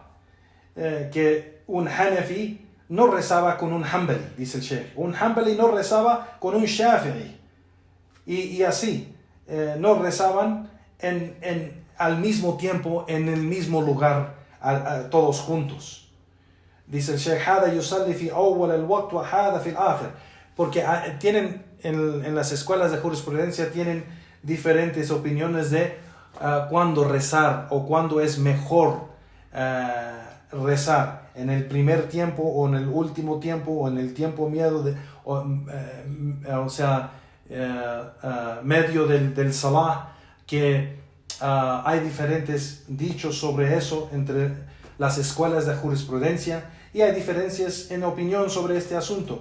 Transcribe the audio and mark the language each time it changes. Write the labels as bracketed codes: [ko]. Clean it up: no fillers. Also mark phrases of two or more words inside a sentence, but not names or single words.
[es] Que un Hanafi no rezaba con un Hanbali, dice el Sheikh. Un Hanbali no rezaba con un Shafi'i. Y así, no rezaban al mismo tiempo, en el mismo lugar, todos juntos. Dice el Sheikh, [ar] هذا يصلي في أول الوقت وهذا في الآخر. [es] Porque tienen, en las escuelas de jurisprudencia, tienen diferentes opiniones de cuándo rezar o cuándo es mejor rezar, en el primer tiempo o en el último tiempo o en el tiempo medio medio del salah, que hay diferentes dichos sobre eso entre las escuelas de jurisprudencia y hay diferencias en opinión sobre este asunto.